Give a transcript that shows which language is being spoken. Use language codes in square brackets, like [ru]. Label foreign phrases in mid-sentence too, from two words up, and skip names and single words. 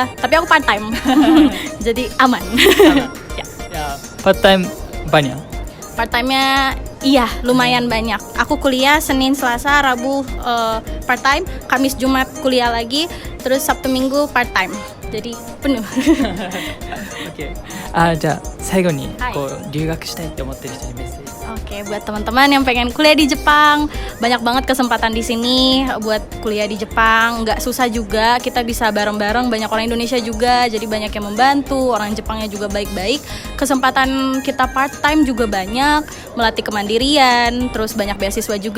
[id] Tapi aku [en] part time. [id] Jadi aman. Ya, [en] part time [id] banyak. [en] Part time- [id] nya iya, lumayan banyak. Aku kuliah Senin, Selasa, Rabu [en] part time, [id] Kamis, Jumat kuliah lagi, terus Sabtu, Minggu [en] part time. [id] Jadi penuh. Oke. [ja] じゃあ最後にはいこう留学したいって思ってる人にメッセージ。 [id] Oke, buat teman-teman yang pengen kuliah di Jepang, banyak banget kesempatan di sini buat kuliah di Jepang. Nggak susah juga, kita bisa bareng-bareng. Banyak orang Indonesia juga, jadi banyak yang membantu. Orang Jepangnya juga baik-baik. Kesempatan kita part-time juga banyak, melatih kemandirian, terus banyak beasiswa juga.